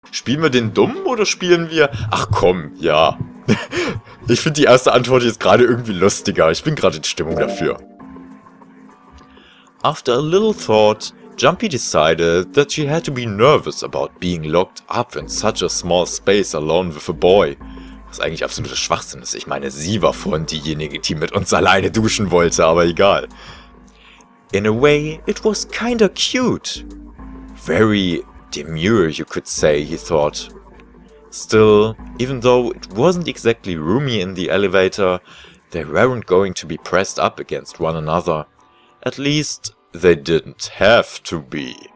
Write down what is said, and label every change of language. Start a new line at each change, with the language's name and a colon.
German: Spielen wir den Dummen oder spielen wir... Ach komm, ja. Ich finde die erste Antwort jetzt gerade irgendwie lustiger. Ich bin gerade in Stimmung dafür.
English: After a little thought, Jumpy decided that she had to be nervous about being locked up in such a small space alone with a boy.
German: Was eigentlich absoluter Schwachsinn ist. Ich meine, sie war vorhin diejenige, die mit uns alleine duschen wollte, aber egal.
English: In a way, it was kinda cute. Very demure, you could say, he thought. Still, even though it wasn't exactly roomy in the elevator, they weren't going to be pressed up against one another. At least, they didn't have to be.